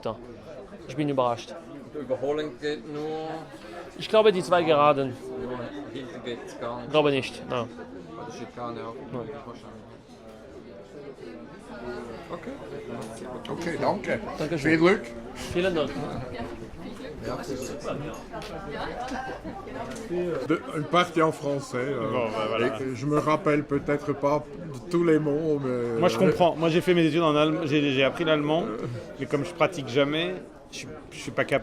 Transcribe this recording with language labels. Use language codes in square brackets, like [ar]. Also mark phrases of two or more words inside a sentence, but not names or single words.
[de] Ich bin überrascht. Die Überholung geht nur, Ich glaube, die 2 Geraden, hinten geht es gar nicht. glaube nicht. Ja. Bei der Schikane auch wahrscheinlich. Okay. Okay, danke. Dankeschön. Viel Glück. Vielen Dank. [fr] Une partie en français. Voilà. Je me rappelle peut-être pas de tous les mots, mais. Moi je comprends. Moi j'ai fait mes études en allemand, j'ai appris l'allemand, mais comme je pratique jamais, je suis pas capable.